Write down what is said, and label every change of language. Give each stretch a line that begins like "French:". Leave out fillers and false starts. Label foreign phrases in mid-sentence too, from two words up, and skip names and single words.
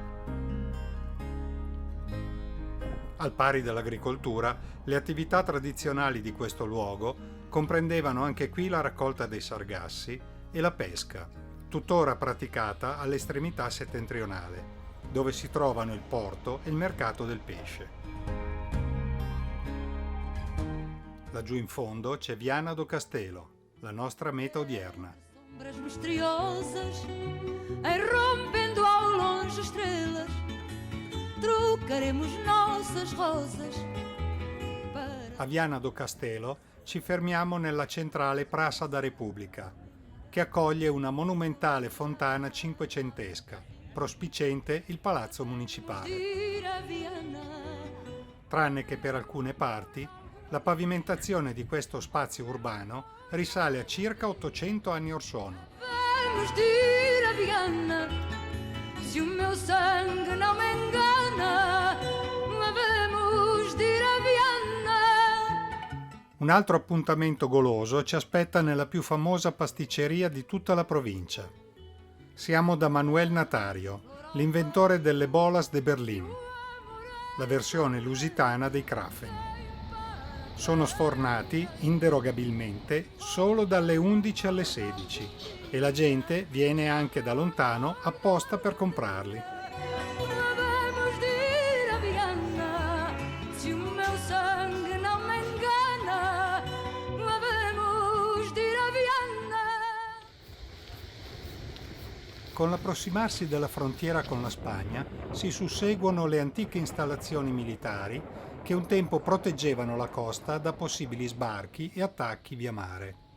Italian: Al pari dell'agricoltura, le attività tradizionali di questo luogo comprendevano anche qui la raccolta dei sargassi e la pesca, tuttora praticata all'estremità settentrionale, dove si trovano il porto e il mercato del pesce. Laggiù in fondo c'è Viana do Castelo, la nostra meta odierna.
Portuguese: Sombras misteriosas, irrompendo ao longe estrelas, trocaremos nossas rosas.
Italian: A Viana do Castelo ci fermiamo nella centrale Praça da Repubblica, che accoglie una monumentale fontana cinquecentesca, prospiciente il palazzo municipale. Tranne che per alcune parti, la pavimentazione di questo spazio urbano risale a circa 800 anni or sono.
Portuguese: Vamos dir a Viana, se o meu sangue não me engana, vamos dir a Viana.
Italian: Un altro appuntamento goloso ci aspetta nella più famosa pasticceria di tutta la provincia. Siamo da Manuel Natario, l'inventore delle
Portuguese: bolas de Berlin,
Italian: la versione lusitana dei Krafen. Sono sfornati inderogabilmente solo dalle 11 alle 16 e la gente viene anche da lontano apposta per comprarli.
Portuguese: Vamos dir a Viana, se o meu sangue não me engana, vamos dir a Viana.
Italian: Con l'approssimarsi della frontiera con la Spagna si susseguono le antiche installazioni militari che un tempo proteggevano la costa da possibili sbarchi e attacchi via mare.